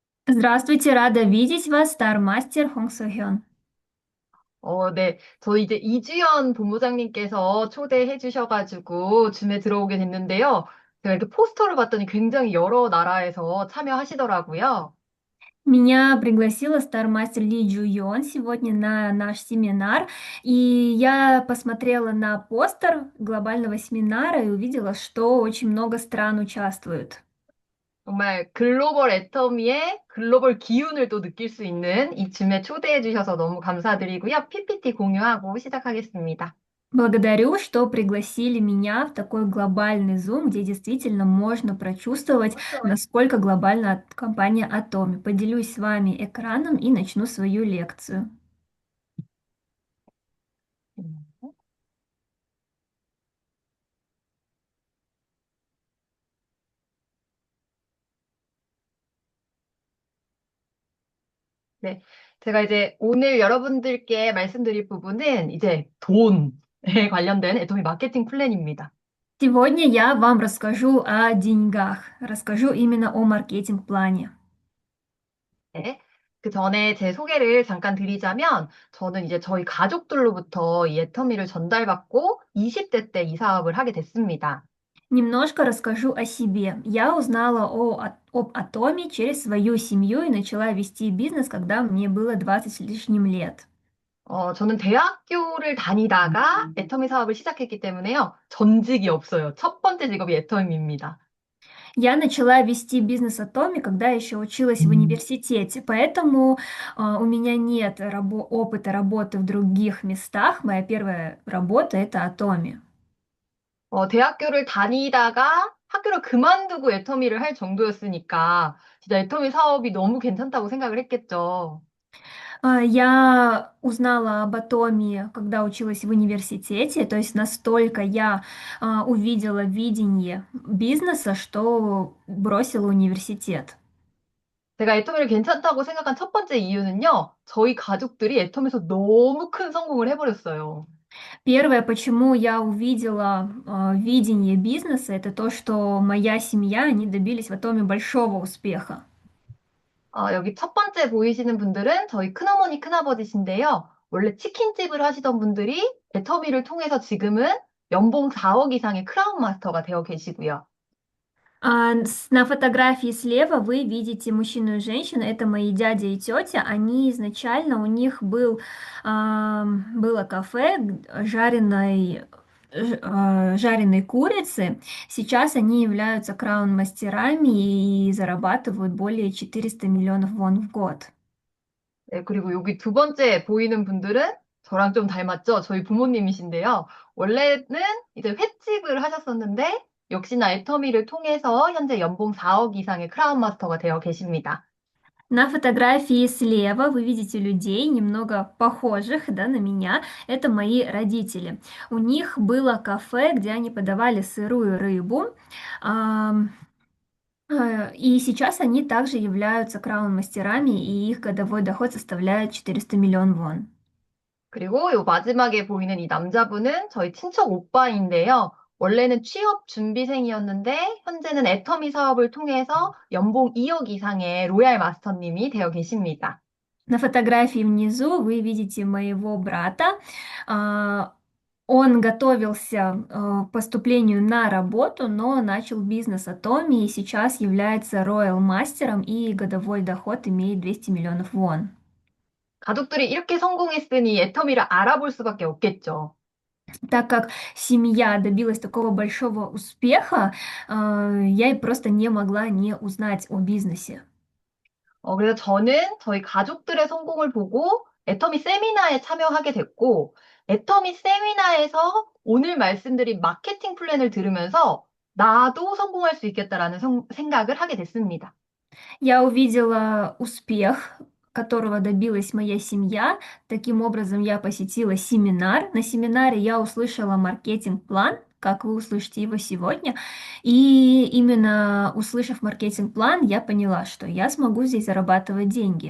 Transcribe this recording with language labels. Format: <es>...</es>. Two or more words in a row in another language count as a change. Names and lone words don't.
<ru>Здравствуйте, рада видеть вас, Стармастер Хонг Сохён.</ru> <ko>네. 저 이제 이주연 본부장님께서 초대해 주셔가지고 줌에 들어오게 됐는데요. 제가 이렇게 포스터를 봤더니 굉장히 여러 нара에서 참여하시더라고요.</ko> <ru>Меня пригласила Стармастер Ли Джуйон сегодня на наш семинар, и я посмотрела на постер глобального семинара и увидела, что очень много стран участвуют.</ru> <ko>정말 글로벌 애터미의 글로벌 기운을 또 느낄 수 있는 이 줌에 초대해 주셔서 너무 감사드리고요. PPT 공유하고 시작하겠습니다.</ko> <ru>Благодарю, что пригласили меня в такой глобальный Zoom, где действительно можно прочувствовать, насколько глобальна компания Atomi. Поделюсь с вами экраном и начну свою лекцию.</ru> <ko>네. 제가 이제 오늘 여러분들께 말씀드릴 부분은 이제 돈에 관련된 애터미 마케팅 플랜입니다.</ko> <ru>Сегодня я вам расскажу о деньгах, расскажу именно о маркетинг-плане.</ru> <ko>네. 그 전에 제 소개를 잠깐 드리자면, 저는 이제 저희 가족들로부터 이 애터미를 전달받고 20대 때 이 사업을 하게 됐습니다.</ko> <ru>Немножко расскажу о себе. Я узнала об Атоме через свою семью и начала вести бизнес, когда мне было 20 с лишним лет.</ru> <ko>저는 대학교를 다니다가 애터미 사업을 시작했기 때문에요. 전직이 없어요. 첫 번째 직업이 애터미입니다.</ko> <ru>Я начала вести бизнес Атоми, когда еще училась в университете, поэтому у меня нет опыта работы в других местах. Моя первая работа– это Атоми.</ru> <ko>대학교를 다니다가 학교를 그만두고 애터미를 할 정도였으니까, 진짜 애터미 사업이 너무 괜찮다고 생각을 했겠죠.</ko> <ru>Я узнала об атоме, когда училась в университете, то есть настолько я увидела видение бизнеса, что бросила университет.</ru> <ko>제가 애터미를 괜찮다고 생각한 첫 번째 이유는요, 저희 가족들이 애터미에서 너무 큰 성공을 해버렸어요.</ko> <ru>Первое, почему я увидела видение бизнеса, это то, что моя семья, они добились в атоме большого успеха.</ru> <ko>여기 첫 번째 보이시는 분들은 저희 큰어머니, 큰아버지신데요. 원래 치킨집을 하시던 분들이 애터미를 통해서 지금은 연봉 4억 이상의 크라운 마스터가 되어 계시고요.</ko> <ru>На фотографии слева вы видите мужчину и женщину, это мои дядя и тетя. Они изначально, у них было кафе жареной курицы. Сейчас они являются краун-мастерами и зарабатывают более 400 миллионов вон в год.</ru> <ko>네, 그리고 여기 두 번째 보이는 분들은 저랑 좀 닮았죠? 저희 부모님이신데요. 원래는 이제 횟집을 하셨었는데, 역시나 애터미를 통해서 현재 연봉 4억 이상의 크라운 마스터가 되어 계십니다.</ko> <ru>На фотографии слева вы видите людей, немного похожих, да, на меня. Это мои родители. У них было кафе, где они подавали сырую рыбу. Ам, И сейчас они также являются краун-мастерами, и их годовой доход составляет 400 миллион вон.</ru> <ko>그리고 요 마지막에 보이는 이 남자분은 저희 친척 오빠인데요. 원래는 취업 준비생이었는데 현재는 애터미 사업을 통해서 연봉 2억 이상의 로얄 마스터님이 되어 계십니다.</ko> <ru>На фотографии внизу вы видите моего брата. А, Он готовился к поступлению на работу, но начал бизнес Atomi и сейчас является Royal мастером и годовой доход имеет 200 миллионов вон.</ru> <ko>가족들이 이렇게 성공했으니 애터미를 알아볼 수밖에 없겠죠.</ko> <ru>Так как семья добилась такого большого успеха, я и просто не могла не узнать о бизнесе.</ru> <ko>그래서 저는 저희 가족들의 성공을 보고 애터미 세미나에 참여하게 됐고, 애터미 세미나에서 오늘 말씀드린 마케팅 플랜을 들으면서 나도 성공할 수 있겠다라는 생각을 하게 됐습니다.</ko> <ru>Я увидела успех, которого добилась моя семья. Таким образом, я посетила семинар. На семинаре я услышала маркетинг-план, как вы услышите его сегодня. И именно услышав маркетинг-план, я поняла, что я смогу здесь зарабатывать деньги.</ru>